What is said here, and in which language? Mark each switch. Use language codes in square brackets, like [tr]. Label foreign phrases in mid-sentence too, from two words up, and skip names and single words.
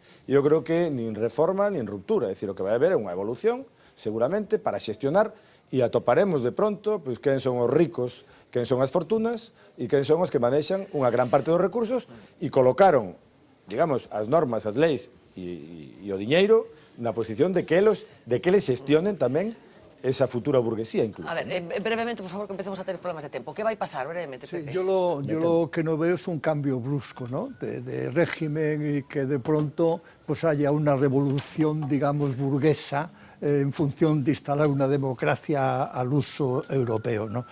[gl] E eu creo que nin reforma nin ruptura, é dicir, o que vai haber é unha evolución, seguramente, para xestionar, e atoparemos de pronto pois, quen son os ricos, quen son as fortunas, e quen son os que manexan unha gran parte dos recursos, e colocaron, digamos, as normas, as leis, e o diñeiro na posición de que eles xestionen tamén esa futura burguesía, incluso. [es] A ver, brevemente, por favor, que empecemos a tener problemas de tempo. ¿Qué va a pasar brevemente, Pepe? Yo lo que no veo es un cambio brusco, ¿no? de régimen y que de pronto pues haya una revolución, digamos, burguesa en función de instalar una democracia al uso europeo, ¿no?